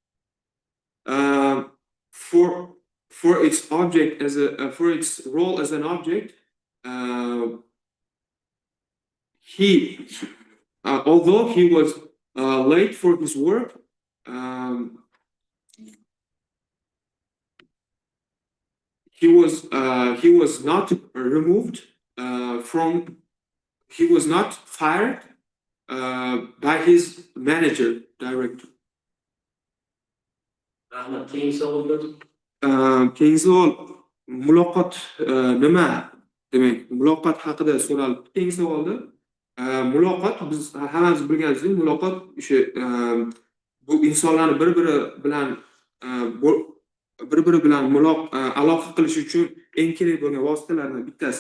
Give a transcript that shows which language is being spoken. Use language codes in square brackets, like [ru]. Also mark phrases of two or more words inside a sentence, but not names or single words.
[en] For its object as a for its role as an object, although he was late for his work, he was not removed from he was not fired by his manager director. [uz] Rahmat, keyingi savolda Keyingi savol muloqot nima? Demak, muloqot haqida so'raldi. Keyingi savolda muloqot biz hammamiz bilganimizdek, muloqot o'sha bu insonlarni bir-biri bilan aloqa qilish uchun eng kerak bo'lgan vositalardan bittasi.